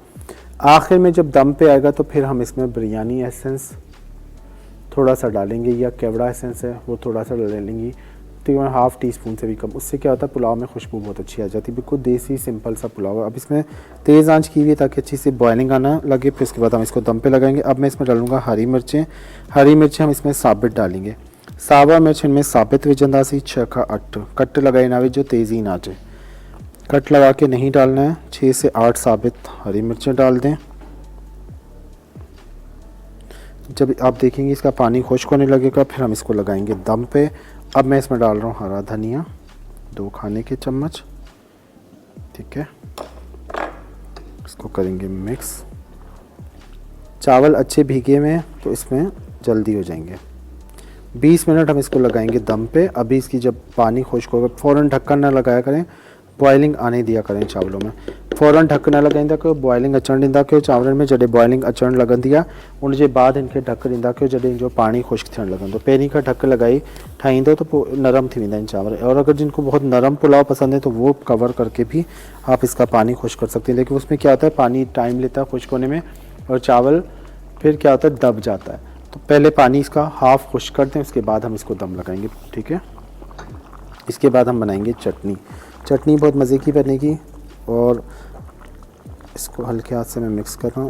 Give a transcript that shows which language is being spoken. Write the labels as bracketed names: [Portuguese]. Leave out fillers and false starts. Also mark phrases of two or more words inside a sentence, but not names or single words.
[Hindi] आखिर में जब दम पे आएगा तो फिर हम इसमें बिरयानी एसेंस थोड़ा सा डालेंगे, या केवड़ा एसेंस है वो थोड़ा सा डाल लेंगी, तकरीबन ½ टीस्पून से भी कम। उससे क्या होता है पुलाव में खुशबू बहुत अच्छी आ जाती है। बिल्कुल देसी सिंपल सा पुलाव है। अब इसमें तेज़ आंच की हुई है ताकि अच्छी सी बॉइलिंग आना लगे। फिर उसके बाद हम इसको दम पे लगाएंगे। अब मैं इसमें डालूंगा हरी मिर्चें। हरी मिर्चें हम इसमें साबित डालेंगे। [Sindhi] सावा मिर्च इनमें साबित विझंदासीं 6 खां 8। कट लगाए ना विझो, तेज़ी ना अचे। [Hindi] कट लगा के नहीं डालना है। 6 से 8 साबित हरी मिर्चें डाल दें। जब आप देखेंगे इसका पानी खुश्क होने लगेगा फिर हम इसको लगाएंगे दम पे। अब मैं इसमें डाल रहा हूँ हरा धनिया 2 खाने के चम्मच, ठीक है। इसको करेंगे मिक्स। चावल अच्छे भीगे में तो इसमें जल्दी हो जाएंगे। 20 मिनट हम इसको लगाएंगे दम पे। अभी इसकी जब पानी खुश्क होगा फ़ौरन ढक्कन ना लगाया करें, बॉइलिंग आने दिया करें चावलों में। [Sindhi] फ़ौरन ढक्कन न लॻाईंदा कयो, बॉइलिंग अचणु ॾींदा कयो चांवरनि में। जॾहिं बॉइलिंग अचणु लॻंदी आहे उनजे बाद इनखे ढक ॾींदा कयो जॾहिं इनजो पानी खुश्क थियणु लॻंदो। पहिरीं खां ढक लॻाई ठाहींदो तो पोइ नरम थी वेंदा आहिनि चांवर। [Hindi] और अगर जिनको बहुत नरम पुलाव पसंद है तो वो कवर करके भी आप इसका पानी खुश्क कर सकते हैं। लेकिन उसमें क्या होता है पानी टाइम लेता है खुश्क होने में और चावल फिर क्या होता है दब जाता है। तो पहले पानी इसका हाफ खुश्क कर दें, उसके बाद हम इसको दम लगाएंगे, ठीक है। इसके बाद हम बनाएंगे चटनी। चटनी बहुत मज़े की बनेगी और इसको हल्के हाथ से मैं मिक्स कर रहा हूँ।